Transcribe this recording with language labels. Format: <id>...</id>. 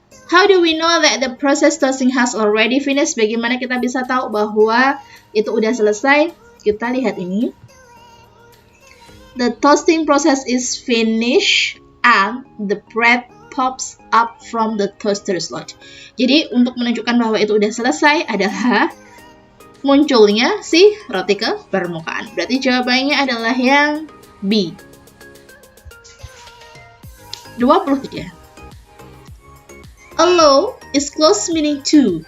<en>How do we know that the process toasting has already finished?</en> <id>Bagaimana kita bisa tahu bahwa itu udah selesai? Kita lihat ini.</id> <en>The toasting process is finished and the bread pops up from the toaster slot.</en> <id>Jadi untuk menunjukkan bahwa itu udah selesai adalah munculnya si roti ke permukaan. Berarti jawabannya adalah yang B. 23.</id> <en>Allow is close meaning to.</en>